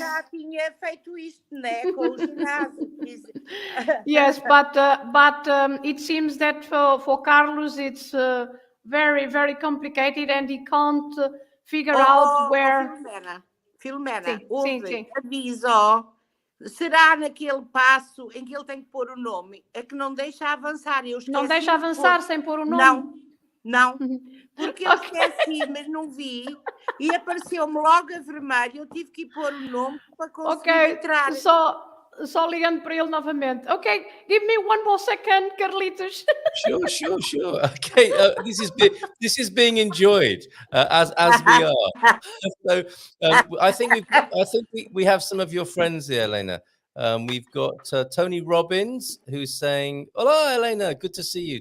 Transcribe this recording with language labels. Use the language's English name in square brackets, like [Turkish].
[Portuguese] eu já tinha feito isto, né, com o ginásio. [English] Yes, but it seems that for Carlos it's very, very complicated and he can't figure out where. [Portuguese] Filomena, ouve, aviso. Será naquele passo em que ele tem que pôr o nome? É que não deixa avançar. Não deixa avançar sem pôr o nome? Não. Porque eu esqueci, mas não vi. E apareceu-me logo a vermelho. Eu tive que ir pôr o nome para conseguir entrar. Só ligando para ele novamente. [English] Okay, give me one more second, Carlitos. Sure. Okay, this is being enjoyed as we are. So I think we have some of your friends here, Helena. We've got Tony Robbins, who's saying, "Hola, Helena, good to see you."